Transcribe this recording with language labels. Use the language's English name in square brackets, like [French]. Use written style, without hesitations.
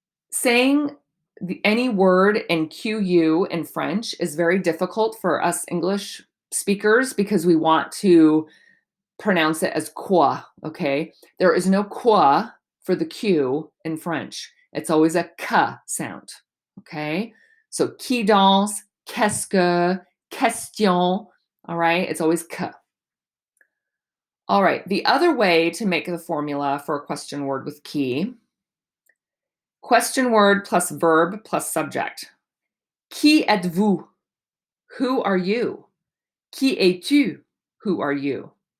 [English] Saying any word in QU in French is very difficult for us English speakers because we want to pronounce it as quoi, okay? There is no quoi for the Q in French. It's always a k sound, okay? So [French] qui danse, qu'est-ce que, [English] question, all right? It's always k. All right, the other way to make the formula for a question word with qui, question word plus verb plus subject. [French] Qui êtes-vous? [English] Who are you? [French] Qui es-tu? [English] Who are you?